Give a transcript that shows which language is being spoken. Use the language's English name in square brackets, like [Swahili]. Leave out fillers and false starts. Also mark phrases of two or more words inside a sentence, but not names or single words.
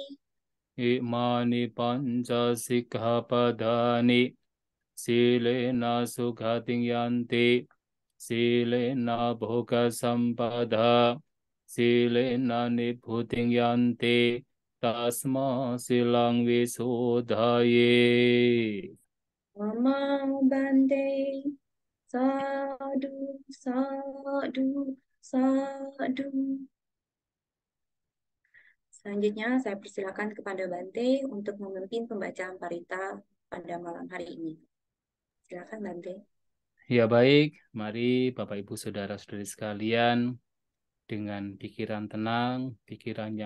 [Pali] Imani panca sikkhapadani silena sukhating yanti silena bhoga sampada silena nibbutting yanti tasma silang visudhaye. Mama Bante. Sadu, sadu, sadu. [Indonesian] Selanjutnya saya persilakan kepada Bante untuk memimpin pembacaan parita pada malam hari ini. Silakan Bante. Ya baik, mari Bapak Ibu Saudara-saudari sekalian, dengan pikiran tenang, pikiran yang